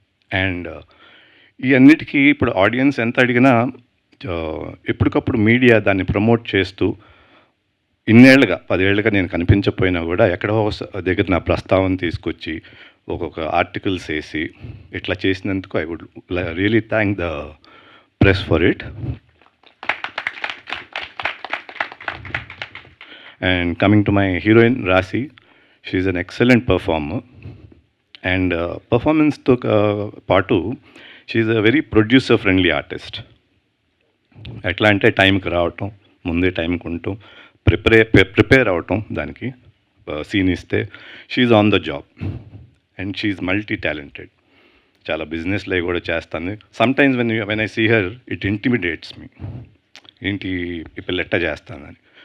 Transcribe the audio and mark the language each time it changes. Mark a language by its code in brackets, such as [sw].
[te] And ఈ అన్నిటికీ ఇప్పుడు ఆడియన్స్ ఎంత అడిగినా ఎప్పటికప్పుడు మీడియా దాన్ని ప్రమోట్ చేస్తూ ఇన్నేళ్లుగా 10 ఏళ్ళుగా నేను కనిపించకపోయినా కూడా ఎక్కడో దగ్గర నా ప్రస్తావన తీసుకొచ్చి ఒక్కొక్క ఆర్టికల్స్ వేసి ఇట్లా చేసినందుకు [en] I would really thank the press for it. And coming to my heroine Rasi, she is an excellent performer and performance to paatu she is a very producer friendly artist. [te] ఎట్లా అంటే టైంకి రావటం, ముందే టైంకి ఉండటం, ప్రిపేర్ అవటం, దానికి scene ఇస్తే [en] She's on the job and she's multi talented. [te] చాలా బిజినెస్లో కూడా చేస్తాను. [en] sometimes when I see her it intimidates me, [te] ఏంటి ఈ పిల్ల ఎట్టా చేస్తానని.